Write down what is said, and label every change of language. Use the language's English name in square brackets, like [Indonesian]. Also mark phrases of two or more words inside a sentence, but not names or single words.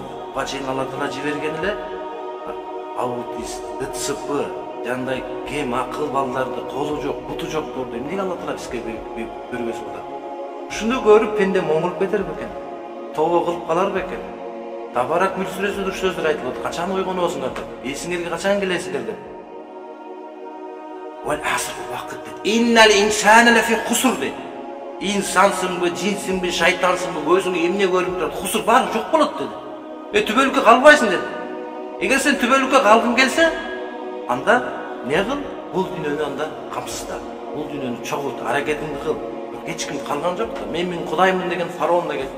[Kyrgyz] Буга чейин Алла Таала жиберген эле аутист, ДЦП, жандай кем акыл балдарды, колу жок, буту жокторду эмнеге Алла Таала бизге бергөзүп атат? Ушуну көрүп пенде моңулуп кетер бекен? Тобо кылып калар бекен? Табарак Мүлк сүрөсүндө ушул сөздөр айтылат. Качан ойгоносуңар деп? Эсиңерге качан келесиңер деп? [Arabic] والعصر [Kyrgyz] вакыт деп. [Arabic] إن الإنسان لفي خسر деп. [Kyrgyz] İnsansınбы, жинсинби, шайтансынбы, көзүңө эмне көрүнүп турат? Хусур бар, жок болот dedi. Түбөлүккө калбайсың dedi. Эгер сен түбөлүккө калгың келсе, анда не кыл? Бул дүйнөнү анда камсызда. Бул дүйнөнү чогулт, аракетиңди кыл. Эч ким калган жок да. Мен Кудаймын деген фараон да кетти.